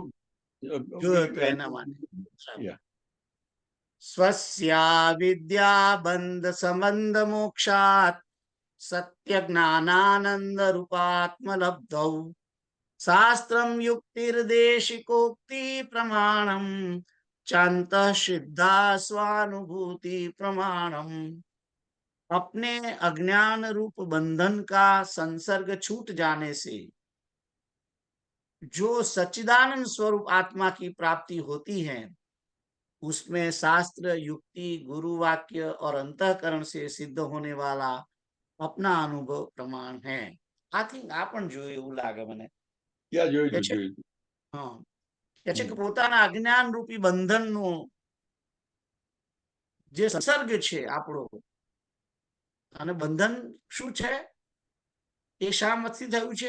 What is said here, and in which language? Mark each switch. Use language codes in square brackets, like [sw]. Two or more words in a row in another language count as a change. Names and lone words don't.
[gu] જોયો હતો એના માટે. [sa] સ્વસ્યા વિદ્યા બંધ સંબંધ મોક્ષાત સત્ય જ્ઞાનાનંદ રૂપાત્મલબ્ધૌ શાસ્ત્રમ યુક્તિર્દેશિકોક્તિ પ્રમાણમ ચાંત સિદ્ધા स्वानुभूति प्रमाणम. [hi] अपने अज्ञान रूप बंधन का संसर्ग छूट जाने से जो सच्चिदानंद स्वरूप आत्मा की प्राप्ति होती है उसमें शास्त्र, युक्ति, गुरु वाक्य और अंतःकरण से सिद्ध होने वाला अपना अनुभव प्रमाण है. [en] I think [gu] આ પણ જોયું એવું લાગે મને. હા, કે છે કે પોતાના અજ્ઞાન રૂપી બંધનનો જે સંસર્ગ છે આપણો, અને બંધન શું છે એ શામાંથી થયું છે?